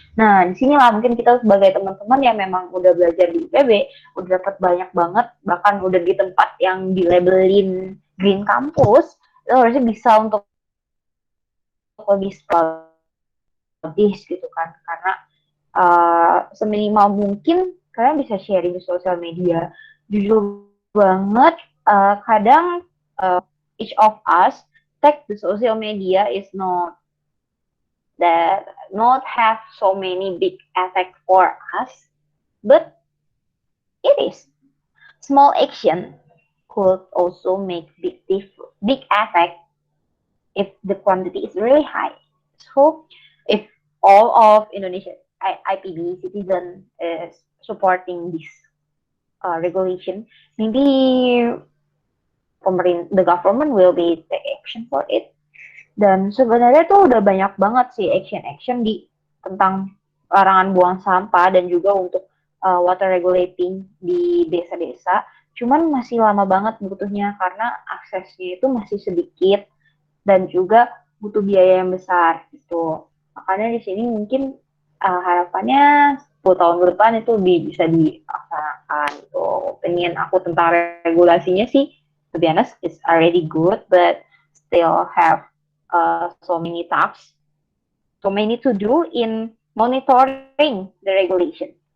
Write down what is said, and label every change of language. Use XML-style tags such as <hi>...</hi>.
<id>Nah, di sini lah mungkin kita sebagai teman-teman yang memang udah belajar di IPB, udah dapat banyak banget, bahkan udah di tempat yang dilabelin green campus, itu harusnya bisa untuk lebih lebih gitu kan, karena seminimal mungkin kalian bisa sharing di sosial media. Jujur banget,</id> <en>kadang each of us take the social media is not have so many big effect for us, but it is small action could also make big effect if the quantity is really high. So if all of Indonesia IPB citizen is supporting this regulation, maybe the government will be take action for it.</en> <id>Dan sebenarnya tuh udah banyak banget sih action di tentang larangan buang sampah dan juga untuk water regulating di desa-desa. Cuman masih lama banget butuhnya karena aksesnya itu masih sedikit dan juga butuh biaya yang besar gitu. Makanya di sini mungkin harapannya 10 tahun ke depan itu bisa dilaksanakan gitu. Pengen aku tentang regulasinya sih,</id> <en>to be honest, it's already good, but still have so many to do in monitoring the regulation.</en>